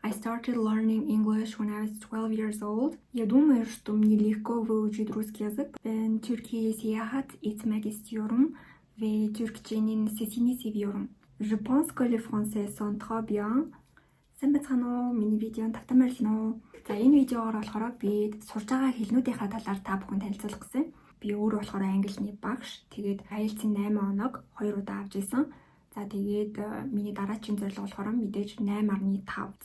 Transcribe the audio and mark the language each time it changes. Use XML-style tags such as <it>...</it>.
<en>I started learning English when I was 12 years old.</en> <ru>Я думаю, что мне легко выучить русский язык.</ru> <tr>Ben Türkiye'ye seyahat etmek istiyorum ve Türkçenin sesini seviyorum.</tr> <fr>Je pense que les Français sont très bien.</fr> <mn>Сайн байцгаана уу? Миний видеонд тавтан байрлана уу? За энэ видеогоор болохоор би сурж байгаа хэлнүүдийнхаа талаар та бүхэнд танилцуулах гэсэн. Би өөрөө болохоор англиний багш. Тэгээд IELTS-ийн 8 оног 2 удаа авч ирсэн. За тэгээд миний дараагийн зорилго болохоор мэдээж 8.5.</mn>